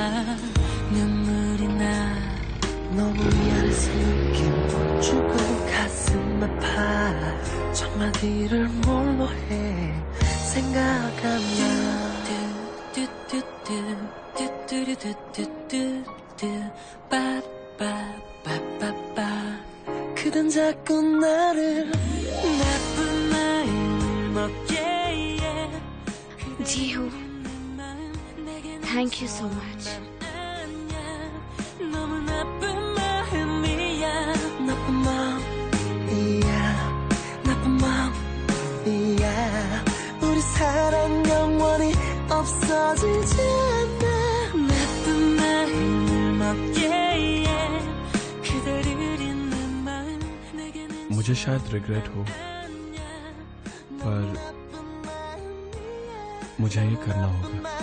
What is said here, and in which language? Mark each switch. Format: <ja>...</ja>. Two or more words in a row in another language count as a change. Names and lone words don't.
<ko>눈물이 나 너무 미안해서 느낀 한마디를 뭘로 해 생각하면 빠빠빠빠빠 그댄 자꾸 나를 나쁜 마음을 먹게 해</ko> <en>जीहू, thank you so much.</en> <ko>너무 나쁜 마음이야 나쁜 마음이야 나쁜 마음이야 우리 사랑 영원히 없어지지 않아 나쁜 마음을 먹게 해 그대를 잊는 마음 내게는</ko> <hi>मुझे शायद रिग्रेट हो पर मुझे ये करना होगा.</hi>